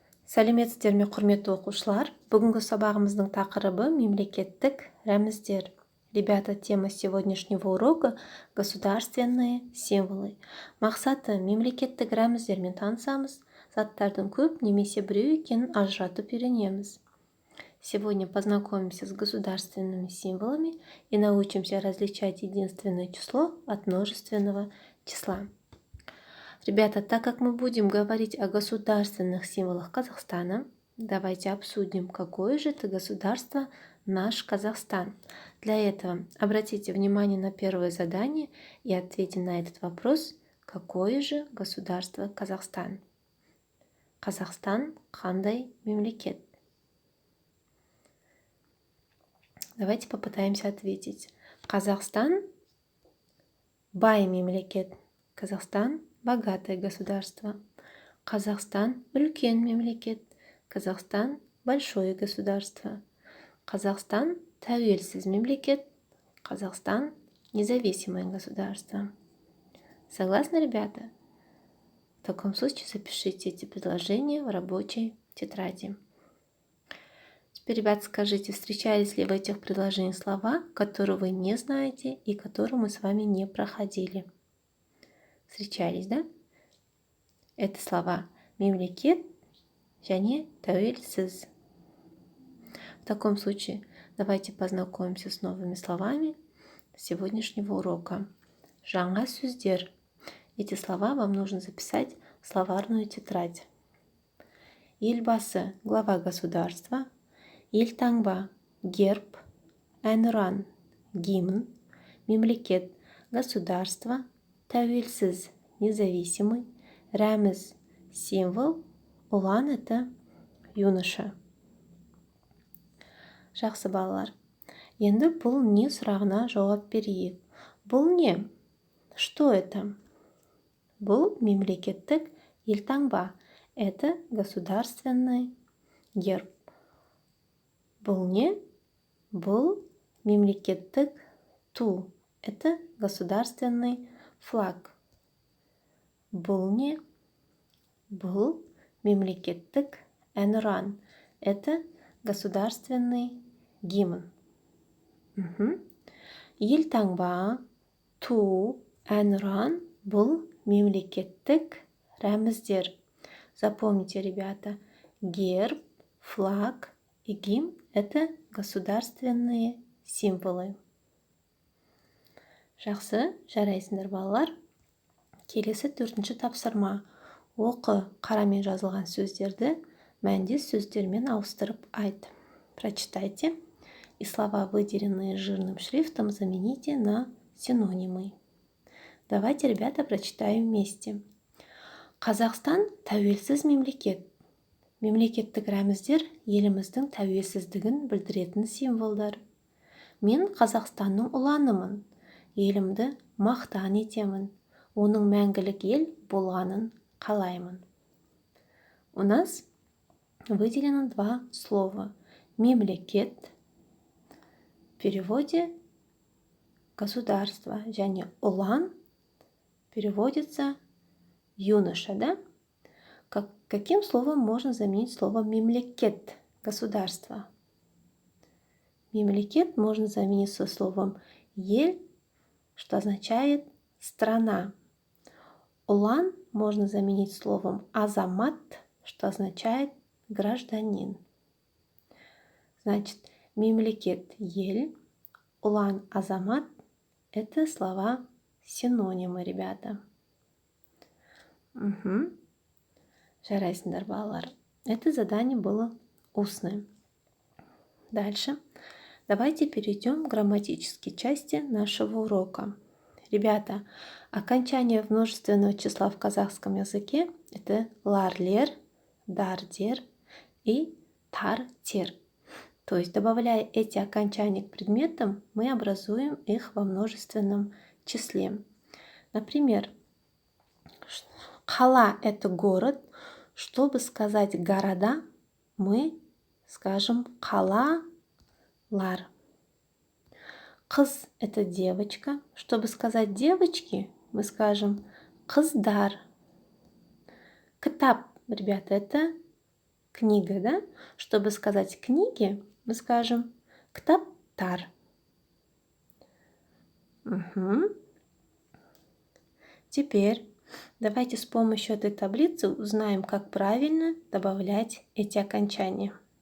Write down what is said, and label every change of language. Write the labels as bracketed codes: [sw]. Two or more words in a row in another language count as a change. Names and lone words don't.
[kk] Сәлеметсіздер ме, құрметті оқушылар? Бүгінгі сабағымыздың тақырыбы мемлекеттік рәміздер. [ru] Ребята, тема сегодняшнего урока – государственные символы. [kk] Мақсаты мемлекеттік рәміздермен танысамыз, заттардың көп немесе біреу екенін ажыратып үйренеміз. [ru] Сегодня познакомимся с государственными символами и научимся различать единственное число от множественного числа. Ребята, так как мы будем говорить о государственных символах Казахстана, давайте обсудим, какое же это государство наш Казахстан. Для этого обратите внимание на первое задание и ответьте на этот вопрос, какое же государство Казахстан. [kk] Казахстан қандай мемлекет? [ru] Давайте попытаемся ответить. [kk] Казахстан бай мемлекет. [ru] Казахстан богатое государство. [kk] Казахстан үлкен мемлекет. [ru] Казахстан большое государство. [kk] Казахстан тәуелсіз мемлекет. [ru] Казахстан независимое государство. Согласны, ребята? В таком случае запишите эти предложения в рабочей тетради. Теперь, ребята, скажите, встречались ли в этих предложениях слова, которые вы не знаете и которые мы с вами не проходили? Встречались, да? Это слова [kk] мемлекет және тәуелсіз. [ru] В таком случае давайте познакомимся с новыми словами сегодняшнего урока. [kk] Жаңа сөздер. [ru] Эти слова вам нужно записать в словарную тетрадь. Елбасы – глава государства. Елтаңба – герб. Әнұран – гимн. Мемлекет – государство. Тәуелсіз – независимый. Рәміз – символ. Ұлан – это юноша. [kk] Жақсы балалар. Енді бұл не сұрағына жауап берейік. Бұл не? [ru] Что это? [kk] Бұл мемлекеттік елтаңба. [ru] Это государственный герб. [kk] Бұл не? Бұл мемлекеттік ту. [ru] Это государственный флаг. [kk] Бұл не? Бұл мемлекеттік әнұран. [ru] Это государственный гимн. [kk] Елтаңба, ту, әнұран бұл мемлекеттік рәміздер. [ru] Запомните, ребята, герб, флаг и гимн – это государственные символы. [kk] Жақсы, жарайсыңдар балалар. Келесі 4-ші тапсырма. Оқы қарамен жазылған сөздерді мәндес сөздермен ауыстырып айт. [ru] Прочитайте и слова, выделенные жирным шрифтом, замените на синонимы. Давайте, ребята, прочитаем вместе. [kk] Қазақстан тәуелсіз мемлекет. Мемлекеттік рәміздер еліміздің тәуелсіздігін білдіретін символдар. Мен Қазақстанның ұланымын. Елімді мақтан етемін. Оның мәңгілік ел болғанын қалаймын. [ru] У нас выделено два слова. Мемлекет в переводе государство, [kk] және ұлан [ru] переводится юноша, да? Каким словом можно заменить слово мемлекет, государство? Мемлекет можно заменить со словом ель, что означает страна. Ұлан можно заменить словом азамат, что означает гражданин. Значит, [kk] мемлекет ель, ұлан азамат – [ru] это слова синонимы, ребята. [kk] Жарайсыңдар балалар. [ru] Это задание было устное. Дальше. Давайте перейдем к грамматической части нашего урока. Ребята, окончание множественного числа в казахском языке – это ларлер, дардер и тартер. То есть, добавляя эти окончания к предметам, мы образуем их во множественном числе. Например, қала – это город. Чтобы сказать города, мы скажем қалалар. Қыз – это девочка. Чтобы сказать девочки, мы скажем қыздар. Кітап, ребята, это книга, да? Чтобы сказать книги, мы скажем ктаптар. Теперь давайте с помощью этой таблицы узнаем, как правильно добавлять эти окончания.